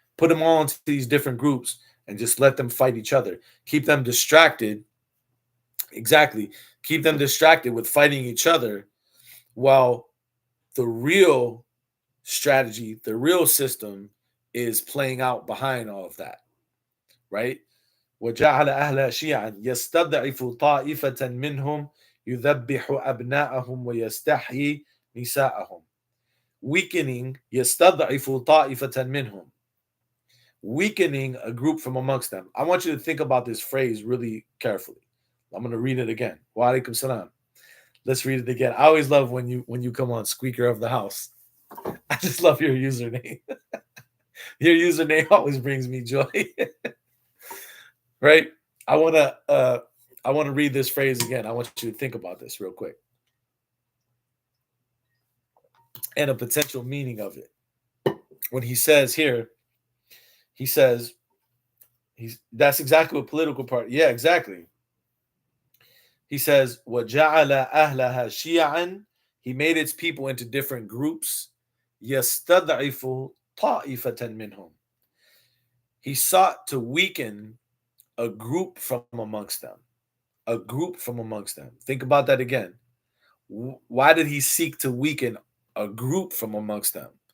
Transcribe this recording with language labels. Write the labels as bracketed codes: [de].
[en] Put them all into these different groups and just let them fight each other. Keep them distracted. Exactly. Keep them distracted with fighting each other while the real strategy, the real system is playing out behind all of that, right? [ar] وجعل أهلها شيعا يستضعف طائفة منهم يذبح أبناءهم ويستحيي نساءهم. [en] Weakening [ar] يستضعف طائفة منهم. [en] Weakening a group from amongst them. I want you to think about this phrase really carefully. I'm going to read it again. Wa alaikum salam. Let's read it again. I always love when you come on, Squeaker of the House. I just love your username. Your username always brings me joy. Right? I want to read this phrase again. I want you to think about this real quick. And a potential meaning of it. When he says here, he says that's exactly what political party. Yeah, exactly. He says, [ar] وَجَعَلَ أَهْلَهَا شِيَعًا. [en] He made its people into different groups. [ar] يَسْتَضْعِفُ طَائِفَةً مِّنْهُم. [en] He sought to weaken a group from amongst them. A group from amongst them. Think about that again. Why did he seek to weaken a group from amongst them?